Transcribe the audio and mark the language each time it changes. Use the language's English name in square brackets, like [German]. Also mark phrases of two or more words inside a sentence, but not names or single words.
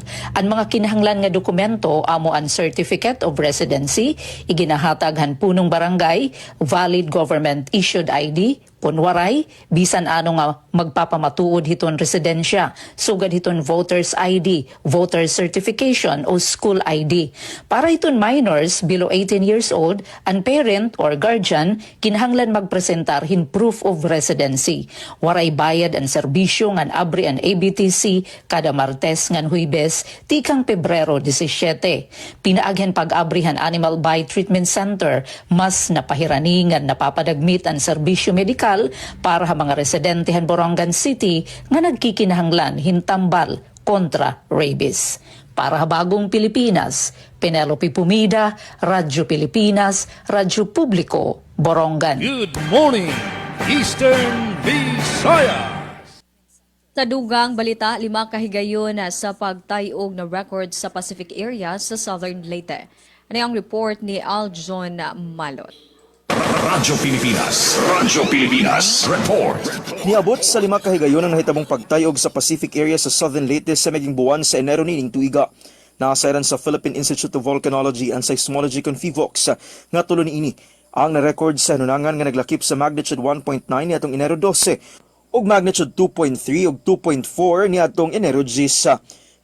[Waray] Ang mga kinahanglan nga dokumento amo ang [English] certificate of residency, [Waray] iginahatag han punong barangay, [English] valid government issued ID, [Waray] kunwaray, bisan ano nga magpapamatuod hiton residensya, sugad hiton [English] voters ID, voter certification [Waray] o [English] school ID. [Waray] Para hiton [English] minors below 18 years old, [Waray] ang [English] parent or guardian [Waray] kinahanglan magpresentar hin [English] proof of residency. [Waray] Waray bayad ang serbisyo ngan abri ang ABTC kada Martes ngan Huwebes tikang Pebrero 17. Pinaaghan pag-abrihan Animal Bite Treatment Center mas napahirani ngan napapadagmit ang serbisyo medikal para sa mga residente han Borongan City nga nagkikinahanglan hintambal kontra rabies. Para sa Bagong Pilipinas, Penelope Pumida, Radyo Pilipinas, Radyo Publiko, Borongan. [English] Good morning, Eastern Visayas. [Cebuano] Sa dugang balita, 5 kahigayon sa pagtayog na record sa [English] Pacific area [Cebuano] sa Southern Leyte. Ano ang report ni Aljon Malot? Radyo Pilipinas, report. Niabot sa 5 kahigayon ang nahitabong pagtayog sa [English] Pacific area [Cebuano] sa Southern Leyte sa maging buwan sa Enero nining tuiga. Nakasayran sa Philippine Institute of Volcanology and Seismology Confivox nga tulo niini ang na-record sa hunangan nga naglakip sa magnitude 1.9 niadtong Enero 12 ug magnitude 2.3 ug 2.4 niadtong Enero 10.